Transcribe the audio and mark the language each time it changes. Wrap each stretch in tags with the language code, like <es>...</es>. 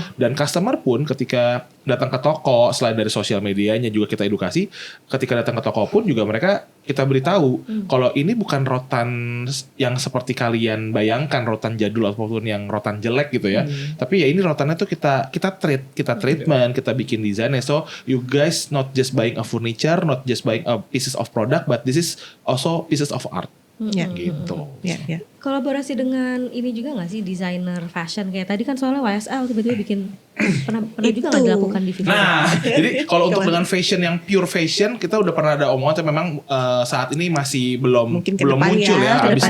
<id>Dan customer pun ketika datang ke toko, selain dari sosial medianya juga kita edukasi, ketika datang ke toko pun juga mereka kita beritahu kalau ini bukan rotan yang seperti kalian bayangkan, rotan jadul ataupun yang rotan jelek gitu ya. Tapi ya ini rotannya tuh kita treatment, kita bikin desainnya.</id> <en>So you guys not just buying a furniture, not just buying a pieces of product, but this is also pieces of art.</en> <id>Gitu. Kolaborasi dengan ini juga nggak sih, desainer fashion kayak tadi kan soalnya YSL tiba-tiba bikin pernah juga nggak dilakukan di Vivere? Nah, jadi kalau untuk dengan fashion yang pure fashion kita udah pernah ada omongan, tapi memang saat ini masih belum muncul ya.</id>